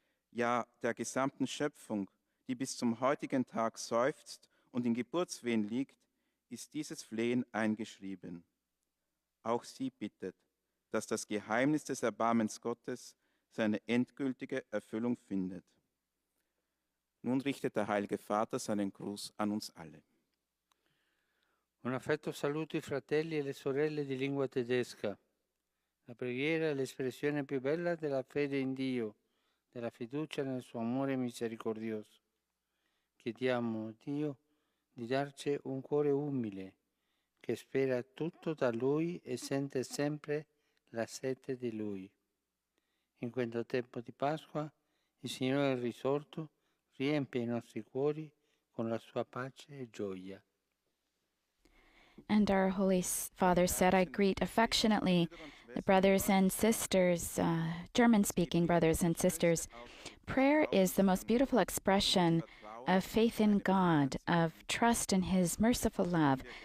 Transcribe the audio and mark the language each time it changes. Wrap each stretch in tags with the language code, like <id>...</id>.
<de>Ja, der gesamten Schöpfung, die bis zum heutigen Tag seufzt und in Geburtswehen liegt, ist dieses Flehen eingeschrieben. Auch sie bittet, dass das Geheimnis des Erbarmens Gottes seine endgültige Erfüllung findet. Nun richtet der Heilige Vater seinen Gruß an uns alle.</de> <it>Un affetto saluto i fratelli e le sorelle di lingua tedesca. La preghiera è l'espressione più bella della fede in Dio, della fiducia nel suo amore misericordioso. Chiediamo a Dio di darci un cuore umile, che spera tutto da Lui e sente sempre la sete di Lui. In questo tempo di Pasqua, il Signore è risorto, riempie i nostri cuori con la sua pace e gioia.</it> <en>And our Holy Father said, I greet affectionately the brothers and sisters, German-speaking brothers and sisters. Prayer is the most beautiful expression of faith in God, of trust in His merciful love.</en>